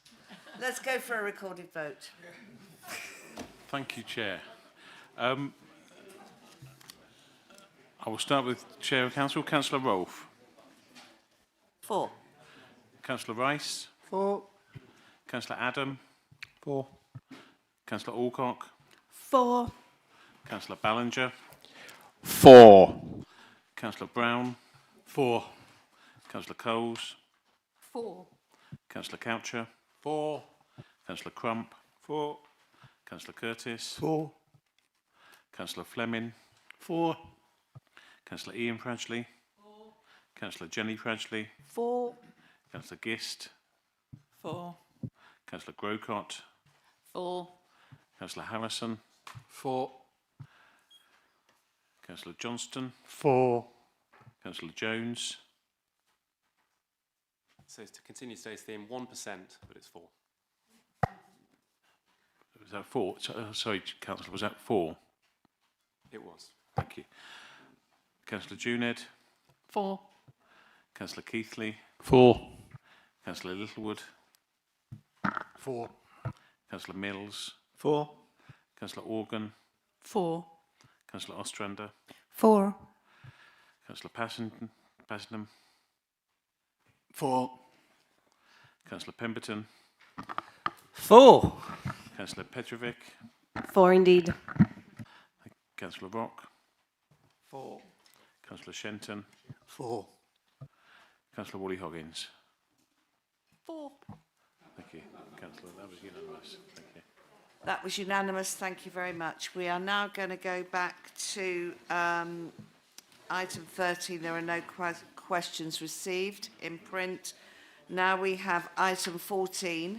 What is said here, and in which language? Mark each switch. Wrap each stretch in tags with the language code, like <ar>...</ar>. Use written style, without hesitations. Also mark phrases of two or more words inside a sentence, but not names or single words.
<en>Let's go for a recorded vote. Thank you, Chair. I will start with Chair of Council, Councillor Rolfe. 4. Councillor Rice. 4. Councillor Adam. 4. Councillor Alcock. 4. Councillor Ballinger. 4. Councillor Brown. 4. Councillor Coles. 4. Councillor Coucher. 4. Councillor Crump. 4. Councillor Curtis. 4. Councillor Fleming. 4. Councillor Ian Pradgley. 4. Councillor Jenny Pradgley. 4. Councillor Gist. 4. Councillor Grocott. 4. Councillor Harrison. 4. Councillor Johnston. 4. Councillor Jones. So to continue today's theme, 1%, but it's 4. Was that 4? Sorry, Councillor, was that 4? It was. Thank you. Councillor Juned. 4. Councillor Keithley. 4. Councillor Littlewood. 4. Councillor Mills. 4. Councillor Organ. 4. Councillor Ostrander. 4. Councillor Passenham. 4. Councillor Pemberton. 4. Councillor Petrovic. 4 indeed. Councillor Rock. 4. Councillor Shenton. 4. Councillor Wally Hoggins. 4. Thank you, Councillor. That was unanimous. Thank you. That was unanimous. Thank you very much. We are now going to go back to item 13. There are no questions received in print. Now we have item 14.</en>